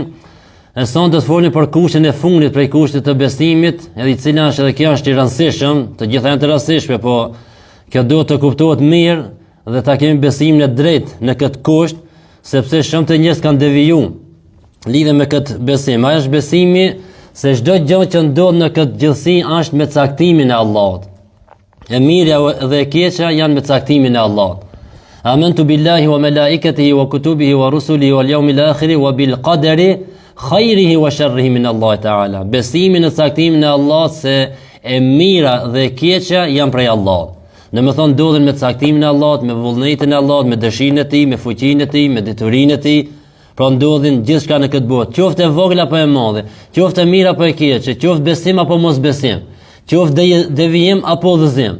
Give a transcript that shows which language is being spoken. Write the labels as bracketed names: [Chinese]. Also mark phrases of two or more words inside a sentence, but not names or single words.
[Albanian] E sonte do të folni për kushtin e fundit prej kushtit të besimit, edhe I cila është edhe kjo është I rëndësishëm, të gjitha janë të rëndësishme, po kjo duhet të kuptohet mirë dhe ta kemi besimin e drejtë në këtë kusht, sepse shumë të njerëz kanë devijuar lidhe me këtë besim. Ai është besimi se çdo gjë që ndodh në këtë gjithësi është me caktimin e Allahut. E mirja dhe e keqja janë me caktimin e Allahut. [Arabic] آمنت بالله وملائكته وكتبه ورسله واليوم الآخر وبالقدر خيره وشره من الله تعالى. [Albanian] Besimi në caktimin e Allahut se e mira dhe e keqja janë prej Allahut. Në më thonë ndodhen me caktimin e Allahut, me vullnetin e Allahut, me dëshirën e tij, me fuqinë e tij, me deturinë e tij. Pra ndodhin gjithçka në këtë botë, qoftë e vogël apo e madhe, qoftë e mirë apo e keqe, qoftë besim apo mos besim, qoftë devijim apo udhëzim.